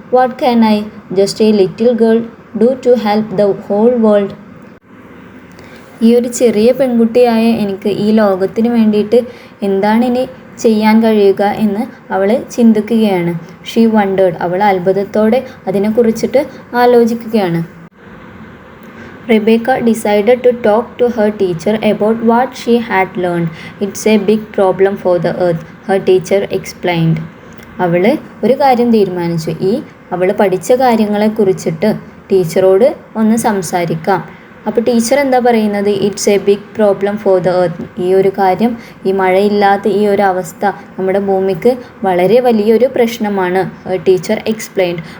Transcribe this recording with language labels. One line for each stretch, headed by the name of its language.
English: What can I, just a little girl, do to help the whole world.
Malayalam: ഈ ഒരു ചെറിയ പെൺകുട്ടിയായ എനിക്ക് ഈ ലോകത്തിന് വേണ്ടിയിട്ട് എന്താണ് ഇനി ചെയ്യാൻ കഴിയുക എന്ന് അവൾ ചിന്തിക്കുകയാണ്.
English: She wondered.
Malayalam: അവൾ അത്ഭുതത്തോടെ അതിനെക്കുറിച്ചിട്ട് ആലോചിക്കുകയാണ്.
English: Rebecca decided to talk to her teacher about what she had learned. It's a big problem for the earth, her teacher explained.
Malayalam: അവൾ ഒരു കാര്യം തീരുമാനിച്ചു. അവൾ പഠിച്ച കാര്യങ്ങളെക്കുറിച്ചിട്ട് ടീച്ചറോട് ഒന്ന് സംസാരിക്കാം. അപ്പോൾ ടീച്ചർ എന്താ പറയുന്നത്?
English: It's a big problem for the earth.
Malayalam: ഈ ഒരു കാര്യം, ഈ മഴയില്ലാത്ത ഈ ഒരു അവസ്ഥ നമ്മുടെ ഭൂമിക്ക് വളരെ വലിയൊരു പ്രശ്നമാണ്.
English: Teacher explained.